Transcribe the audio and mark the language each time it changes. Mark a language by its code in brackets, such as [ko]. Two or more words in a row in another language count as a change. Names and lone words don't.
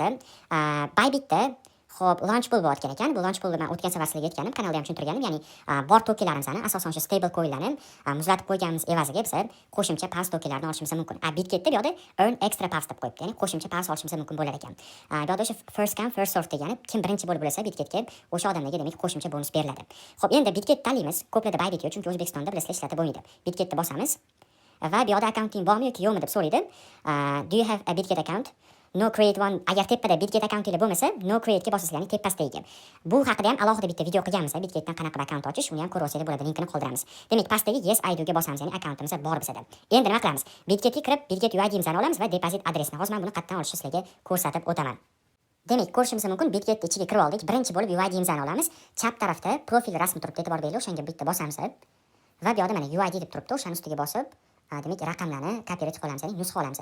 [uz] Bybitda xo'p, [en] launch pool [uz] bo'layotgan ekan. Bu [en] launch poolni [uz] men o'tgan safar sizlarga aytganim, kanalda ham tushuntirganim, ya'ni bor tokenlarimizni, asosan o'sha [en] stable coinlarni [uz] muzlatib qo'yganimiz evaziga biz qo'shimcha Pavs tokenlarini olishimiz mumkin. Bitgetda bu yerda [en] earn extra [uz] Pavs deb qo'yibdi, ya'ni qo'shimcha Pavs olishimiz mumkin bo'lar ekan. Bu yerda o'sha [en] first come first serve [uz] degani, kim birinchi bo'lib bo'lsa Bitgetga o'sha odamlarga demak qo'shimcha bonus beriladi. Xo'p, endi Bitget tanlaymiz. Ko'plarda Bybit yo'q, chunki O'zbekistonda bilasizlar ishlatib bo'lmaydi. Bitgetni bosamiz. Va bu yerda accounting bormi yoki yo'qmi deb so'raydi. [en] Do you have a Bitget account? No create one. [uz] Agar tepada Bitget accountingiz bo'lmasa, [en] no create [uz] ga bosasiz, ya'ni tepasidagi. Bu haqida ham alohida bitta video qilganmiz. Bitgetdan qanaqa akkaunt ochish, uni ham ko'rib olsangiz bo'ladi, linkini qoldiramiz. Demak, pastdagi [en] yes I do [uz] ga bosamiz, ya'ni akkauntimiz bor bizda. Endi nima qilamiz? Bitgetga kirib, Bitget UID'imizni olamiz va deposit adresini. Hozir men buni qayerdan olishni sizlarga ko'rsatib o'taman. Demak, ko'rishimiz mumkin, Bitget ichiga kirib oldik. Birinchi bo'lib UID'imizni olamiz. Chap tarafda profil rasmi turibdi, e'tibor beringlar, o'shanga bitta bosamiz. Va bu yerda mana UID deb turibdi, o'shani ustiga bosib, demak raqamlarni kopiyalab qolamiz, ya'ni nusxa olamiz.